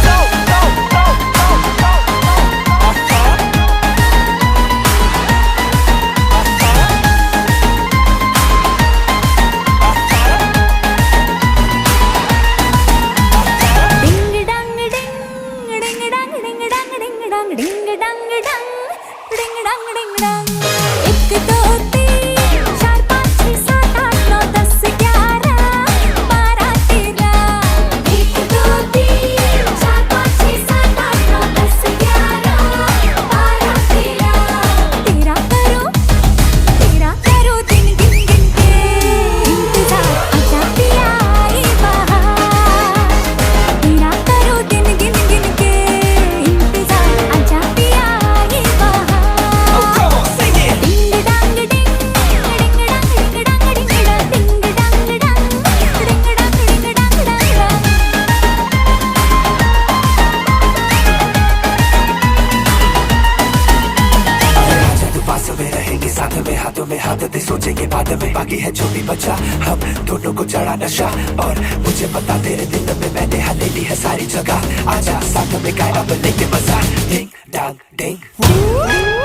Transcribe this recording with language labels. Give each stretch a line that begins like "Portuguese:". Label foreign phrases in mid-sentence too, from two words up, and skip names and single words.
Hindi: Ding dang ding, ding dang ding dang ding dang ding dang dang, ding dang ding dang. एक दो तीन चार पाँच छः सात आठ नौ 10 11 12 13. एक दो तीन चार पाँच छः सात आठ नौ 10 11 12 13. तेरा करो दिन गिन गिन के इंतजार आजा पिया ये बहार. तेरा करो दिन गिन गिन के इंतजार आजा पिया ये बहार.
English: Come on, sing it. Ding dang ding, ding dang ding dang ding dang, ding dang dang, ding dang ding dang dang.
Hindi: आजा तू पास में रहेंगे साथ में हाथों में हाथ दे सोचेंगे बाद में बाकी है जो भी बचा हम दोनों को चढ़ा नशा और मुझे पता तेरे दिल में मैंने हले ली है सारी जगह आजा साथ में गाए अब लेके मजा डिंग डांग डिंग.